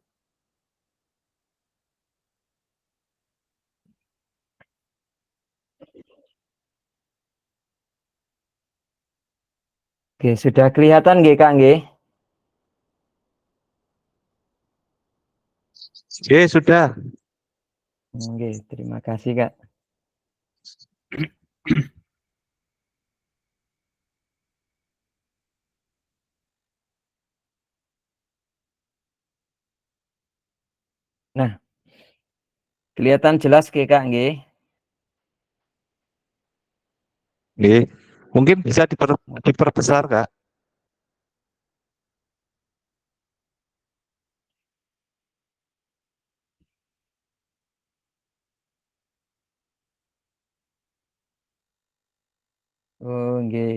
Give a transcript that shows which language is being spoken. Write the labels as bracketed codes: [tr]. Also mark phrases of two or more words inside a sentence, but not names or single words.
[id] Oke, sudah kelihatan nggih Kak nggih? Oke, sudah. Oke, terima kasih Kak. Nah, kelihatan jelas nggih Kak nggih? Nggih. Mungkin bisa diperbesar, Kak. Oh, nggih.